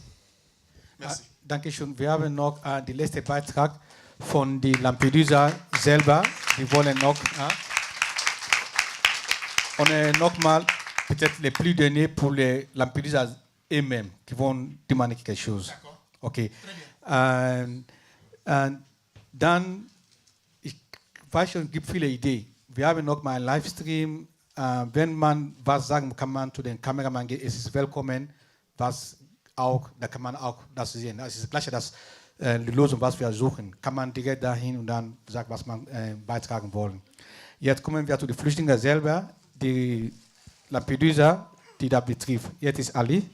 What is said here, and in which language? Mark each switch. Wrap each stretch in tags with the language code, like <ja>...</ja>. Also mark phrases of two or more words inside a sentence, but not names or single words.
<de>Merci. Dankeschön. Wir haben noch den letzten Beitrag von die Lampedusa selber. Die wollen noch. Und nochmal,</de> <fr>peut-être les plus derniers pour les Lampedusa eux-mêmes qui vont demander quelque chose.</fr> <de>Okay. Dann, ich weiß schon, es gibt viele Ideen. Wir haben noch mal einen Livestream. Wenn man was sagen kann, man zu den Kameramann geht, es ist willkommen. Was auch, da kann man auch das sehen. Es ist gleich das die Lösung, was wir suchen. Kann man direkt dahin und dann sagen, was man beitragen wollen. Jetzt kommen wir zu den Flüchtlingen selber, die Lampedusa, die da betrifft. Jetzt ist Ali.</de>